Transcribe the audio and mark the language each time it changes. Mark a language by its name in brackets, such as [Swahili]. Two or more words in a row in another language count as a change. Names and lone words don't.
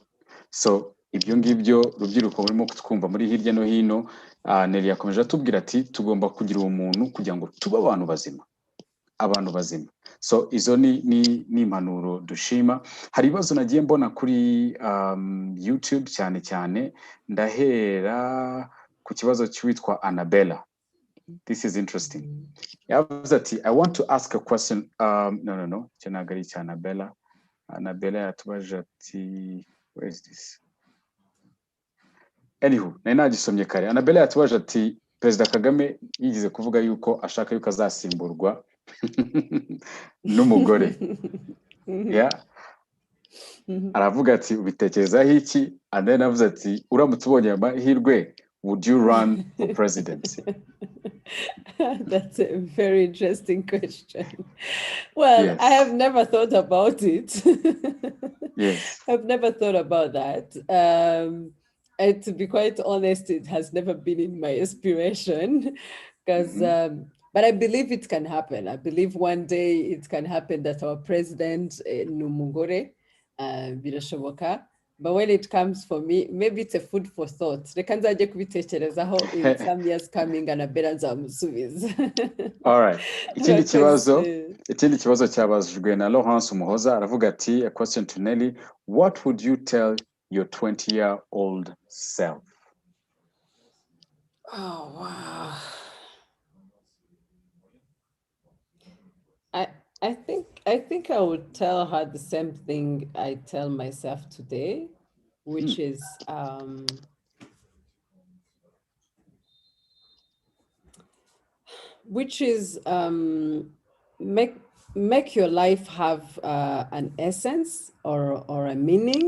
[Kinyarwanda] So ibyo ngibyo rubyiruko burimo kutwumva muri hirya no hino, Nelly yakomeje atubwira ati tugomba kugira ubumuntu kugira ngo tube abantu bazima. So izo ni impanuro dushima. Hari ibibazo nagiye mbona kuri YouTube cyane, ndahera ku kibazo cy'uwitwa Annabella. [English] This is interesting. [Kinyarwanda] Yavuze ati [English] I want to ask a question. [Kinyarwanda] No, cyanagari cya Annabella. Annabella yatubaje ati [English] where is this? Anywho, [Kinyarwanda] nagisomye kare. Annabella yatubaje ati Perezida Kagame yigize kuvuga yuko ashaka yuko azasimburwa n'umugore. Aravuga ati ubitekerezaho iki? [English] And then [Kinyarwanda] avuze ati uramutse ubonye amahirwe, [English] would you run for presidency? That's a very interesting question. Well, I have never thought about it. I've never thought about that. And to be quite honest, it has never been in my aspiration because, but I believe it can happen. I believe one day it can happen that our president, [Kinyarwanda] Numugore, birashoboka. [English] But when it comes for me, maybe it's a food for thought. [Kinyarwanda] Rekanzaje kubitekerezaho [English] in some years coming and Annabella nzamusubiza. All right. [Kinyarwanda] Ikindi kibazo cyabajwe na Laurence Umuhoza, aravuga ati [English] a question to Nelly, what would you tell your 20-year-old self? Oh, wow. I think I would tell her the same thing I tell myself today, which is make your life have an essence or a meaning.